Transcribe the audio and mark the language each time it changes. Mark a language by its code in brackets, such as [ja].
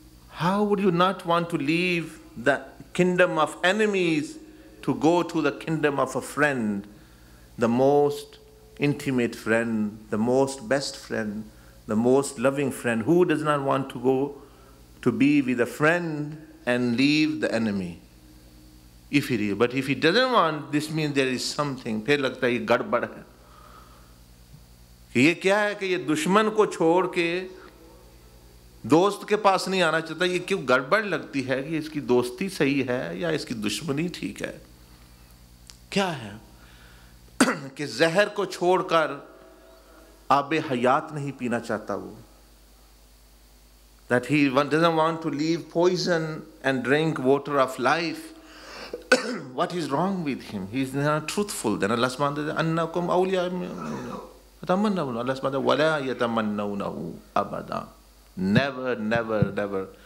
[en] How would you not want to leave the kingdom of enemies to go to the kingdom of a friend, the most intimate friend, the most best friend, the most loving friend? Who does not want to go to be with a friend and leave the enemy? If he is, but if he doesn't want, this means there is something. [ur] پھر لگتا ہے یہ گڑبڑ ہے. یہ کیا ہے کہ یہ دشمن کو چھوڑ کے دوست کے پاس نہیں آنا چاہتا. یہ کیوں گڑبڑ لگتی ہے کہ اس کی دوستی صحیح ہے یا اس کی دشمنی ٹھیک ہے؟ کیا ہے کہ زہر کو چھوڑ کر آب حیات نہیں پینا چاہتا وہ. [en] That he doesn't want to leave poison and drink water of life. What is wrong with him? He is not truthful. Then Allah subhanahu wa ta'ala says, [ar] أَنَّكُمْ أَوْلِيَاءَ يَتَمَنَّوْنَ. [en] Allah subhanahu wa ta'ala, [ar] وَلَا يَتَمَنَّوْنَهُ أَبَدًا. [en] Never, never, never.